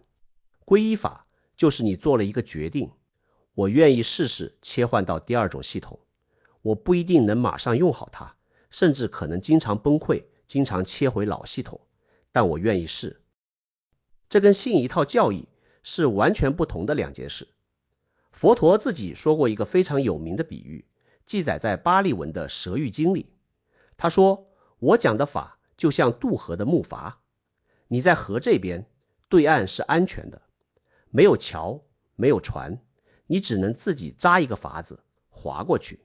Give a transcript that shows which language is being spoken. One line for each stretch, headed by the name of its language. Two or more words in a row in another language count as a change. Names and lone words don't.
Chinese: 皈依法就是你做了一個決定，我願意試試切換到第二種系統，我不一定能馬上用好它，甚至可能經常崩潰，經常切回老系統，但我願意試。這跟信一套教義是完全不同的2件事。佛陀自己說過一個非常有名的比喻，記載在巴利文的蛇喻經裡。他說，我講的法就像渡河的木筏，你在河這邊，對岸是安全的，沒有橋，沒有船，你只能自己扎一個筏子划過去。